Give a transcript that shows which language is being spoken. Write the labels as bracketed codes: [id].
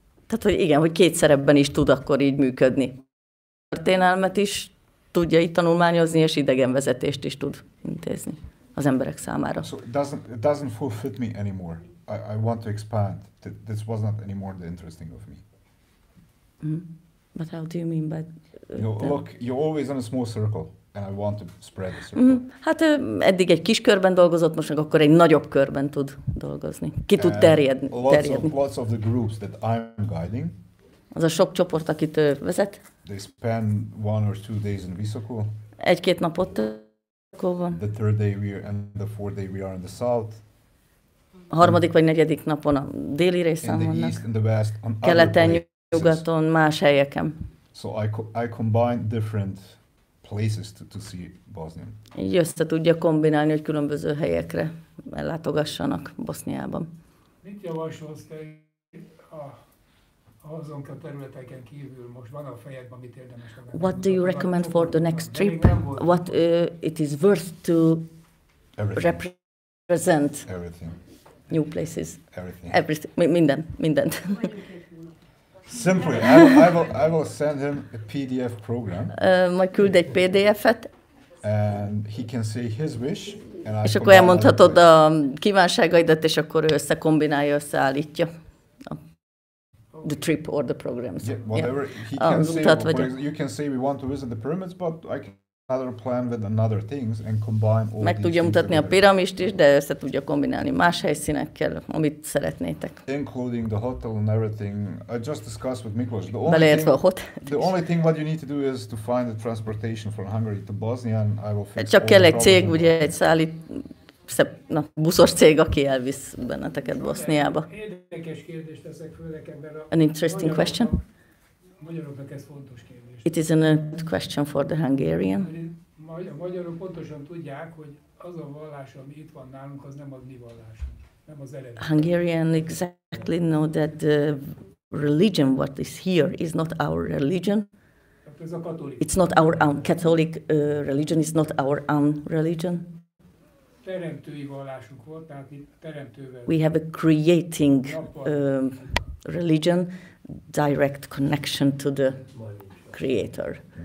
[hu] Tehát, hogy igen, hogy két szerepben is tud akkor így működni. Történelmet is tudja itt tanulmányozni, és idegenvezetést is tud intézni az emberek számára. [en] So it doesn't fulfill me anymore. I want to expand. This was not anymore the interesting of me. But how do you mean by... Look, you're always in a small circle, and I want to spread the circle. [hu] Hát eddig egy kis körben dolgozott, most meg akkor egy nagyobb körben tud dolgozni. Ki tud terjedni. [en] Lots of the groups that I'm guiding. [hu] Az a sok csoport, akit ő vezet. [en] They spend 1 or 2 days in Visoko. [hu] 1-2 napot van. [en] The 3rd day and the 4th day we are in the south. [hu] A 3. vagy 4. napon a déli részen vannak. [en] In the east and the west, on [hu] keleten, nyugaton, más helyeken. [en] So I combine different places to see Bosnia. [hu] Így össze tudja kombinálni, hogy különböző helyekre ellátogassanak Boszniában. Mit javasolsz te azon a területeken kívül, most van a fejedben, mit érdemes megmutatni? [en] What do you recommend for the next trip? What it is worth to represent? Everything. New places. Everything. [hu] Mindent. [en] Simply, I will send him a PDF program. [hu] Majd küld egy PDF-et. [en] And he can say his wish. [hu] És akkor elmondhatod a kívánságaidat, és akkor ő összekombinálja, összeállítja. [en] The trip or the programs. Yeah, whatever. He can say, you can say we want to visit the pyramids, but I can another plan with another things and combine all. Meg tudja mutatni a piramist is, de össze tudja kombinálni más helyszínekkel, amit szeretnétek. Including the hotel and everything. I just discussed with Miklos. The only thing what you need to do is to find the transportation from Hungary to Bosnia, and I will fix. [hu] Csak kell egy cég, ugye egy buszos cég, aki elvisz benneteket Boszniába. Érdekes kérdést teszek föl nekem, mert [en] An interesting question. [hu] Magyaroknak ez fontos kérdés. [en] It is a question for the Hungarian. [hu] A magyarok pontosan tudják, hogy az a vallás, ami itt van nálunk, az nem a mi vallásunk, nem az eredeti. [en] Hungarian exactly know that the religion what is here is not our religion. It's not our own Catholic religion. Is not our own religion. [hu] Teremtői vallásunk volt, tehát itt teremtővel. [en] We have a creating religion, direct connection to the Creator.